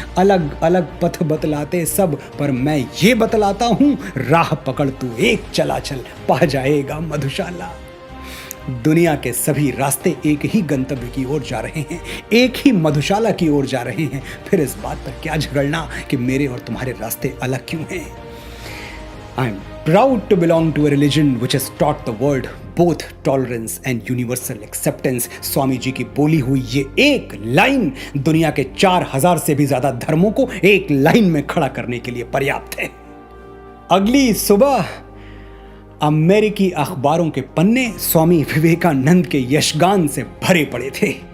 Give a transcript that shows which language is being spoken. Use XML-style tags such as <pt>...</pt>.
<hi>अलग अलग पथ बतलाते सब, पर मैं ये बतलाता हूं, राह पकड़ तू एक चला चल, पा जाएगा मधुशाला। दुनिया के सभी रास्ते एक ही गंतव्य की ओर जा रहे हैं, एक ही मधुशाला की ओर जा रहे हैं। फिर इस बात पर क्या झगड़ना कि मेरे और तुम्हारे रास्ते अलग क्यों हैं।</hi> <en>I am proud to belong to a religion which has taught the world both tolerance and universal acceptance.</en> <hi>Swami ji की बोली हुई ये एक लाइन दुनिया के 4000 से भी ज्यादा धर्मों को एक लाइन में खड़ा करने के लिए पर्याप्त है। अगली सुबह अमेरिकी अखबारों के पन्ने स्वामी विवेकानंद के यशगान से भरे पड़े थे।</hi>